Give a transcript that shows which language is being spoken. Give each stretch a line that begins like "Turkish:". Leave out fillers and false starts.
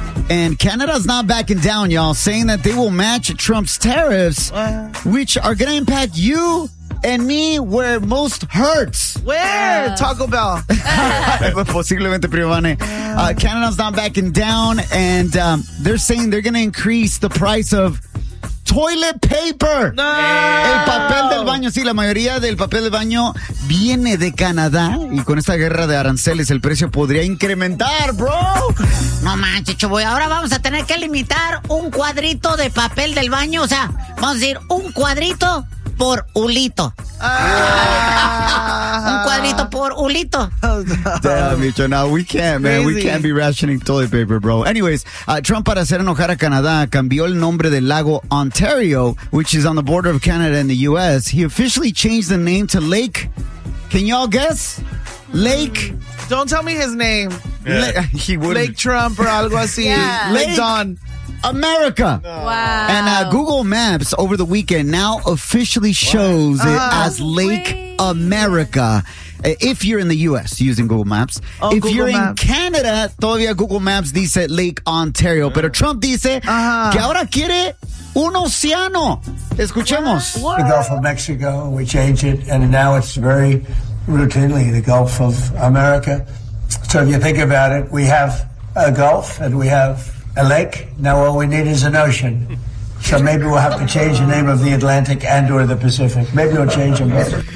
English: And Canada's not backing down, y'all, saying that they will match Trump's tariffs, which are going to impact you and me where it most hurts. Where? Taco Bell.
Spanish: Posiblemente, Primo Vane.
English: Canada's not backing down, and they're saying they're going to increase the price of toilet paper. No.
Spanish: El papel del baño. Sí, la mayoría del papel del baño viene de Canadá. Y con esta guerra de aranceles, el precio podría incrementar, bro. No manches, Chavoy. Ahora vamos a tener que limitar un cuadrito de papel del baño. O sea, vamos a decir un cuadrito por ulito. Un cuadrito por ulito.
English: Damn, Micho, no, we can't, man. Crazy. We can't be rationing toilet paper, bro. Anyways,
Spanish: Trump, para hacer enojar a Canadá, cambió el nombre del lago Ontario,
English: which is on the border of Canada and the U.S. He officially changed the name to Lake. Can y'all guess? Lake. Don't tell me his name. Yeah. He wouldn't. Lake Trump or
Spanish: algo así.
English: Yeah. Lake Don. America. Wow. And Google Maps over the weekend now officially shows it as Lake America. If you're in the U.S. using Google Maps. Oh, if Google you're Maps. In
Spanish: Canada, todavía Google Maps dice Lake Ontario.
English: Yeah.
Spanish: Pero Trump dice que ahora quiere un océano. Escuchemos.
English: The Gulf of Mexico, we change it, and now it's very routinely the Gulf of America. So if you think about it, we have a Gulf and we have a lake. Now all we need is an ocean. So maybe we'll have to change the name of the Atlantic and or the Pacific. Maybe we'll change them both.